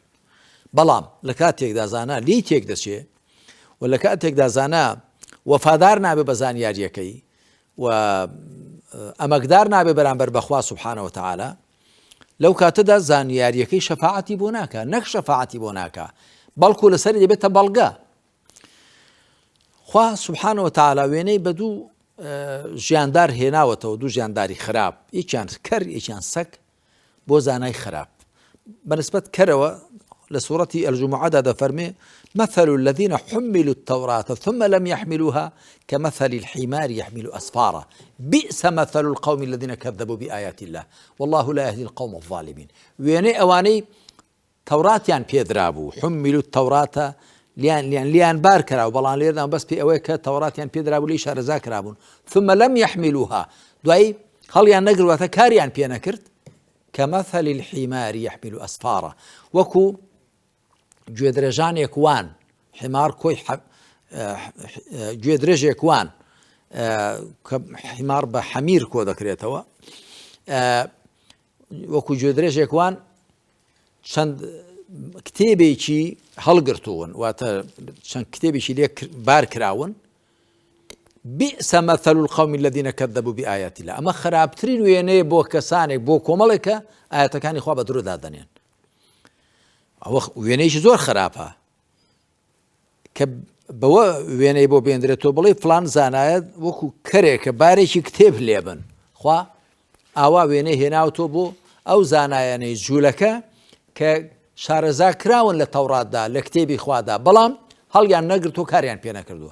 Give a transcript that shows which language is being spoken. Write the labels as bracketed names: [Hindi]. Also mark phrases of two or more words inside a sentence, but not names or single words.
[Central Kurdish] بەڵام لە کاتێکدا زانا لی تێک دەچێ و لە کاتێکدا زانا وەفادار نابێ بە زانیاریەکەی و ئەمەکدار نابێ بەرامبەر بەخوا [Arabic] سبحانه وتعالى [Central Kurdish] لەو کاتەدا زانیاریەکەی شەفاعەتی بۆ ناکە نەک شەفاعەتی بۆ ناکە بەڵکو لەسەری دەبێتە بەڵگە. خوا [Arabic] سبحانه وتعالى [Central Kurdish] وێنەی بە دوو ژیاندار هێناوەتەوە دوو ژیانداری خراپ یەکیان کەر یەکیان سەگ بۆ زانای خراپ بەنسبەت کەرەوە لە سوورەتی الجمعەدا دەفەرمێ [Arabic] مثل الذين حملوا التوراة ثم لم يحملوها كمثل الحمار يحمل أسفارا بئس مثل القوم الذين كذبوا بآيات الله والله لا يهدي القوم الظالمين. [Central Kurdish] وێنەی ئەوانەی تەوراتیان پێدرابوو [Arabic] حملوا التوراة [Central Kurdish] لیان بار کراو بەڵام لێردا بەس پێ ئەوەیە کە تەوراتیان پێدرابوو لی شارەزا کرابوون [Arabic] ثم لم يحملوها [Central Kurdish] دوایی هەڵیان نەگرواتە کاریان پێ نەکرد [Arabic] كمثل الحمار يحمل أسفارا [Central Kurdish] وەکو گوێ درێژانێک وان حمار کۆی گوێ درێژێک وان کە حمار بە حەمیر کۆ دەکرێتەوە وەکو گوێ درێژێک وان چەند کتێبێکی هەڵگرتوون واتە چەند کتێبێکی لێ بار کراون [Arabic] بئس مثل القوم الذين كذبوا بآيات الله [Central Kurdish] ئەمە خراپترین وێنەیە بۆ کەسانێک بۆ کۆمەڵێکە ئاەتەکانی خوا بە درۆدا دەنێن ئەوە وێنەیەکی زۆر خراپە کە بەوە وێنەی بۆ بێندرێتەوە بڵێ فلان زانایە وەکو کەرێکە بارێکی کتێب لێبن خوا ئاوا وێنەی هێناوتۆ بۆ ئەو زانایانەی جوولەکە کە شارەزا کراون لە تەوراتدا لە کتێبی خوادا بەڵام هەڵیان نەگرت و کاریان پێ نەکردووە.